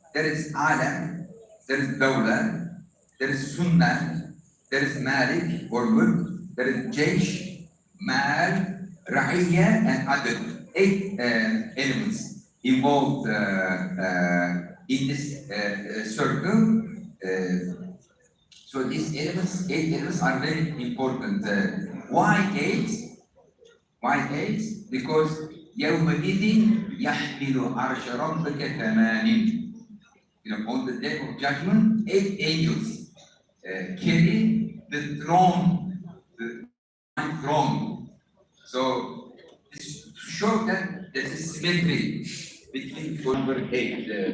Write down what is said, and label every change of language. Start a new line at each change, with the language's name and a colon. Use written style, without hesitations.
English: There is alam, there is dawla, there is sunnah, there is malik or mulk, there is jaysh, mal, ra'iyya, and adl. 8 elements involved in this circle. So these elements, 8 elements are very important. Why 8? Why 8? Because
Arabic: يومئذ يحمل عرش ربك ثمان.
English: On the day of judgment, 8 angels carry the throne, the throne. So this to show that there is symmetry between number 8.